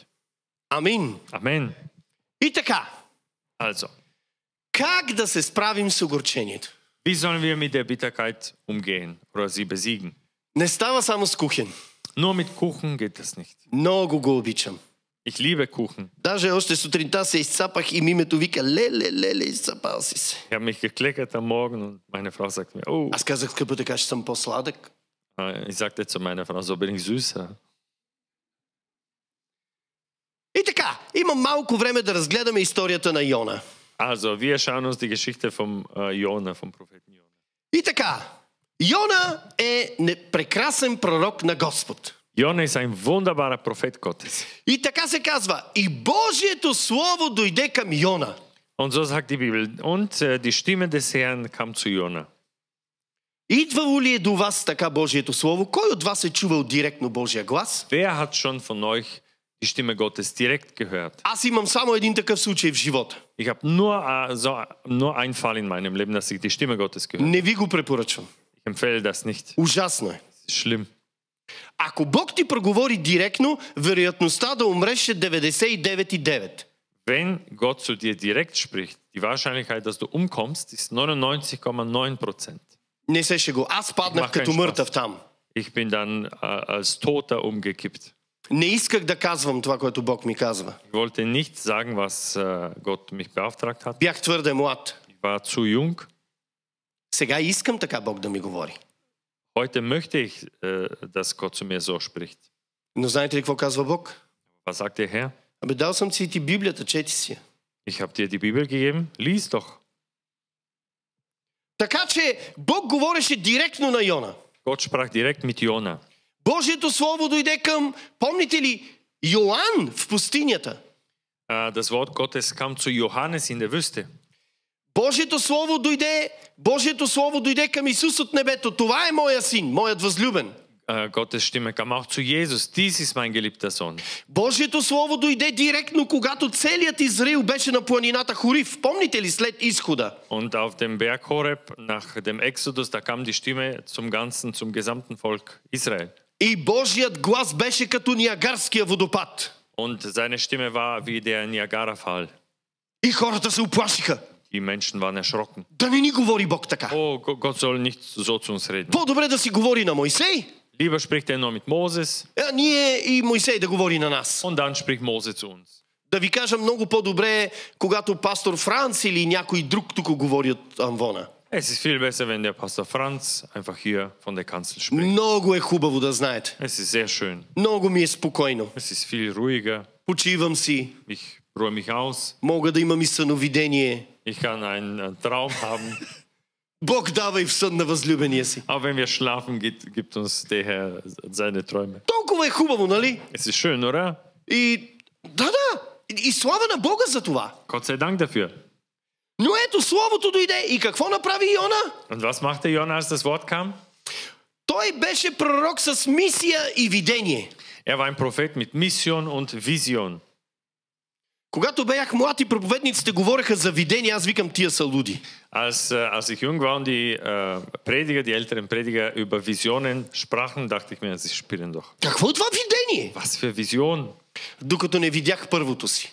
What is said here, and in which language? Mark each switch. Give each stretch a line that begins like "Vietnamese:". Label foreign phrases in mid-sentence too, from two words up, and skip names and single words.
Bulgarian: Амин.
German: Amen.
Bulgarian: И така,
German: Also,
Bulgarian: как да се справим с огорчението?
German: wie sollen wir mit der Bitterkeit umgehen oder sie besiegen?
Bulgarian: Не става само с кухен.
German: Nur mit Kuchen geht das nicht.
Bulgarian: Много го обичам.
German: Ich liebe Kuchen.
Bulgarian: Даже още сутринта се изцапах и мимето вика: леле, изцапал си се.
German: Ich habe mich gekleckert am Morgen und meine Frau sagt mir, oh,
Bulgarian: Аз казах: скъпо, така ще съм по-сладък.
German: ich sagte zu meiner Frau, so bin ich süßer.
Bulgarian: И така, имам малко време да разгледаме историята на Йона.
German: Also, wir schauen uns die Geschichte vom Jona, vom Propheten Jona.
Bulgarian: И така, Йона е прекрасен пророк на Господ.
German: Jona ist ein wunderbarer Prophet Gottes.
Bulgarian: И така се казва: и Божието слово дойде към Йона.
German: Und so sagt die Bibel, und die Stimme des Herrn kam zu Jona.
Bulgarian: Идвало ли е до вас така Божието слово? Кой от вас е чувал директно Божия глас?
German: Wer hat schon von euch die Stimme Gottes direkt gehört?
Bulgarian: Аз имам само един такъв случай в живота.
German: Ich habe nur einen Fall in meinem Leben, dass ich die Stimme Gottes gehört.
Bulgarian: Не ви го препоръчвам.
German: Ich empfehle das nicht.
Bulgarian: Ужасно е.
German: Es ist schlimm.
Bulgarian: Ако Бог ти проговори директно, вероятността да умреш е 99,9.
German: Wenn Gott zu dir direkt spricht, die Wahrscheinlichkeit, dass du umkommst, ist 99,9%.
Bulgarian: Не се шего. Аз паднах като мъртъв там.
German: Ich bin dann als Toter umgekippt.
Bulgarian: Не исках да казвам това, което Бог ми казва.
German: Ich wollte nicht sagen, was Gott mich beauftragt hat.
Bulgarian: Бях твърде млад.
German: Ich war zu jung.
Bulgarian: Сега искам така Бог да ми говори.
German: Heute möchte ich, dass Gott zu mir so spricht.
Bulgarian: Но знаете ли какво казва Бог?
German: Was sagt der Herr?
Bulgarian: Дал съм си ти Библията, чети си.
German: Ich habe dir die Bibel gegeben, lies doch.
Bulgarian: Така че Бог говореше директно на Йона.
German: Gott sprach direkt mit Jona.
Bulgarian: Божието Слово дойде към, помните ли, Йоан в пустинята.
German: Das Wort Gottes kam zu Johannes in der Wüste.
Bulgarian: Божието Слово дойде към Исус от небето. Това е моя син, моят възлюбен.
German: Gottes Stimme kam auch zu Jesus. Dies ist mein geliebter Sohn.
Bulgarian: Божието Слово дойде директно, когато целият Израил беше на планината Хорив. Помните ли след изхода?
German: Und auf dem Berg Horeb, nach dem Exodus, da kam die Stimme zum gesamten Volk Israel.
Bulgarian: И Божият глас беше като Ниагарския водопад.
German: Und seine Stimme war wie der Niagara-Fall.
Bulgarian: И хората се уплашиха.
German: Die Menschen waren erschrocken.
Bulgarian: Да не ни говори Бог така.
German: Oh, Gott soll nicht so zu uns reden.
Bulgarian: По-добре да си говори на Мойсей.
German: Lieber spricht er nur mit Moses.
Bulgarian: Ние и Мойсей да говори на нас.
German: Und dann spricht Mose zu uns.
Bulgarian: Да ви кажа, много по-добре, когато пастор Франц или някой друг тук говори от амвона.
German: Es ist viel besser, wenn der Pastor Franz einfach hier von der Kanzel spricht.
Bulgarian: Много е хубаво да знаете.
German: Es ist sehr schön.
Bulgarian: Много ми е спокойно.
German: Es ist viel ruhiger.
Bulgarian: Почивам си.
German: Ich ruhe mich aus.
Bulgarian: Мога да имам и съновидение.
German: Ich kann einen Traum haben.
Bulgarian: Бог дава и в сън на възлюбения си.
German: Auch wenn wir schlafen, gibt uns der Herr seine Träume.
Bulgarian: Толкова е хубаво, нали?
German: Es ist schön, oder?
Bulgarian: И да, и слава на Бога за това.
German: Gott sei Dank dafür.
Bulgarian: Но ето Словото дойде и какво направи Йона?
German: Und was machte Jona, als das Wort kam?
Bulgarian: Той беше пророк с мисия и видение.
German: Er war ein Prophet mit Mission und Vision.
Bulgarian: Когато бях млад и проповедниците говореха за видение, аз викам тия са луди.
German: Als ich jung war und die älteren Prediger über Visionen sprachen, dachte ich mir, sie spielen doch.
Bulgarian: Какво е това видение?
German: Was für Vision?
Bulgarian: Докато не видях първото си.